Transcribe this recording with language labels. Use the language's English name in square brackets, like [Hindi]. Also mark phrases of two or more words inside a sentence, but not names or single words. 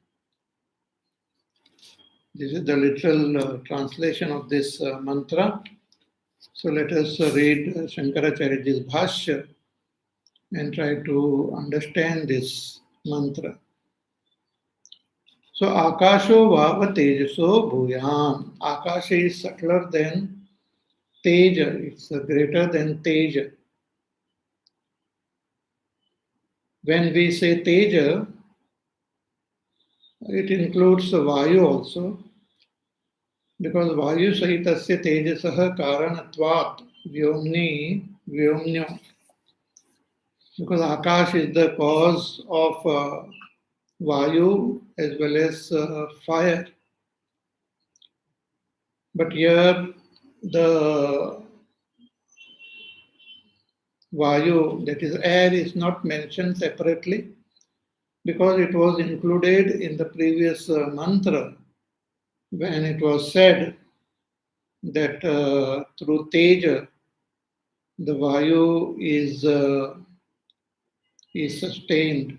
[English] This is the literal translation of this mantra. So let us read Shankaracharyaji's Bhashya and try to understand this mantra. [Sanskrit] So आकाशो वाव तेजसो भूयम्. [English] Akasha is subtler than Teja, it's greater than Teja. When we say Teja, it includes Vayu also, because [Sanskrit] वायु सहितस्य तेजसः कारणत्वात् व्योम्नि व्योम्नो. [English] Because Akash is the cause of Vayu as well as fire. But here the Vayu, that is air, is not mentioned separately because it was included in the previous mantra when it was said that through Teja the Vayu is sustained.